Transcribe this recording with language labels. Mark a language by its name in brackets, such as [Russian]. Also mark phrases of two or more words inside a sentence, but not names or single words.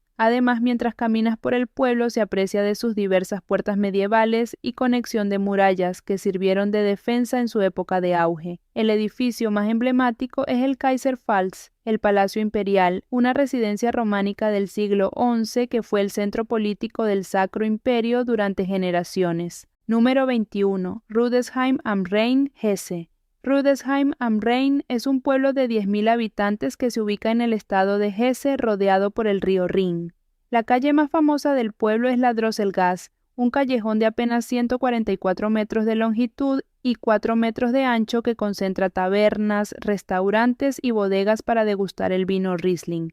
[Spanish] Además, mientras caminas por el pueblo se aprecia de sus diversas puertas medievales y conexión de murallas que sirvieron de defensa en su época de auge. El edificio más emblemático es el Kaiserpfalz, el Palacio Imperial, una residencia románica del siglo XI que fue el centro político del Sacro Imperio durante generaciones. Número 21. Rudesheim am Rhein, Hesse. Rudesheim am Rhein es un pueblo de 10.000 habitantes que se ubica en el estado de Hesse, rodeado por el río Rin. La calle más famosa del pueblo es la Drosselgasse, un callejón de apenas 144 metros de longitud y 4 metros de ancho que concentra tabernas, restaurantes y bodegas para degustar el vino Riesling.